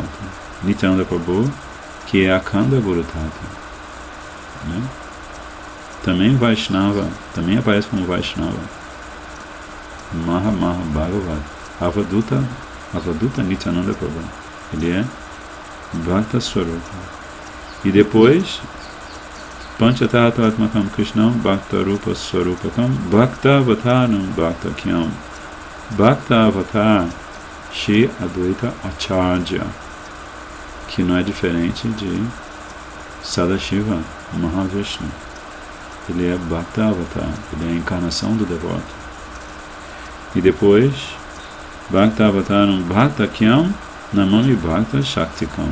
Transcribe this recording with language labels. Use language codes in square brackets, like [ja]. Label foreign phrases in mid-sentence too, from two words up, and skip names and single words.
[pt] Nityananda Prabhu, que é a [sa] Kanda Guru Tata, [pt] né? Também Vaishnava, também aparece como Vaishnava. [sa] Maha Bhagavat, Avaduta Nityananda Prabhu. [pt] Ele é [sa] Bhakta Swarupa. [pt] E depois [sa] Panchatattva Atmakam Krishnam Bhakta Rupa Swarupakam Bhakta Avataram Bhaktakyam Bhakta Avatar Shri Advaita Acharya, [pt] que não é diferente de Sadashiva Mahavishnu. Ele é Bhakta Avatar, ele é a encarnação do devoto. [sa] E depois Bhakta Avataram Bhaktakyam Namami Bhakta Shaktikam.